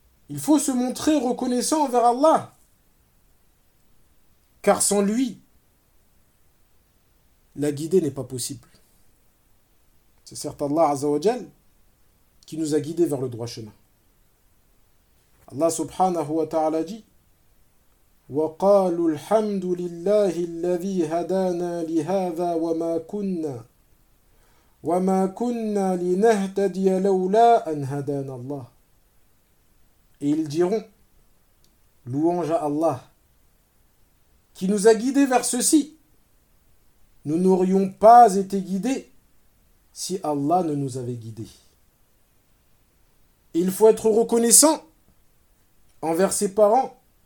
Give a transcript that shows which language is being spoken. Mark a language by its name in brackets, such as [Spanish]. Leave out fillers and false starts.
[French] Il faut se montrer reconnaissant envers Allah, car sans lui, la guidée n'est pas possible. C'est certes Allah Azzawajal qui nous a guidés vers le droit chemin. [Arabic] Allah subhanahu wa ta'ala dit: وَقَالُوا الْحَمْدُ لِلَّهِ الَّذِي هَدَانَا لِهَذَا وَمَا كُنَّا لِنَهْتَدِيَ لَوْلَا أَنْ هَدَانَا اللَّهِ. [French] Et ils diront: louange à Allah qui nous a guidés vers ceci. Nous n'aurions pas été guidés si Allah ne nous avait guidés. Il faut être reconnaissant envers ses parents